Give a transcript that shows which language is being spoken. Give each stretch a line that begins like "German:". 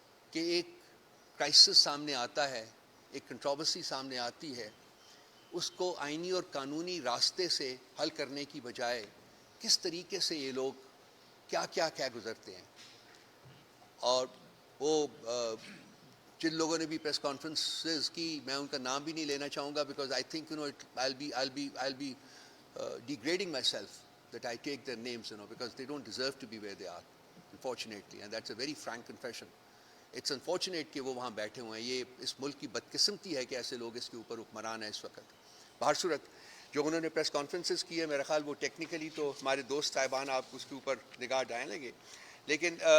Urdu: کہ ایک کرائسس سامنے آتا ہے, ایک کنٹروورسی سامنے آتی ہے, اس کو آئینی اور قانونی راستے سے حل کرنے کی بجائے کس طریقے سے یہ لوگ کیا گزرتے ہیں. اور وہ جن لوگوں نے بھی پریس کانفرنسز کی, میں ان کا نام بھی نہیں لینا چاہوں گا
English: Because I think I'll be degrading myself that I take their names, because they don't deserve to be where they are, unfortunately, and that's a very frank confession. It's unfortunate
Urdu: کہ وہ وہاں بیٹھے ہوئے ہیں. یہ اس ملک کی بدقسمتی ہے کہ ایسے لوگ اس کے اوپر حکمران ہیں اس وقت. بہر صورت جو انہوں نے پریس کانفرنسز کی ہے, میرا خیال وہ ٹیکنیکلی تو ہمارے دوست صاحبان آپ اس کے اوپر نگاہ ڈالیں گے, لیکن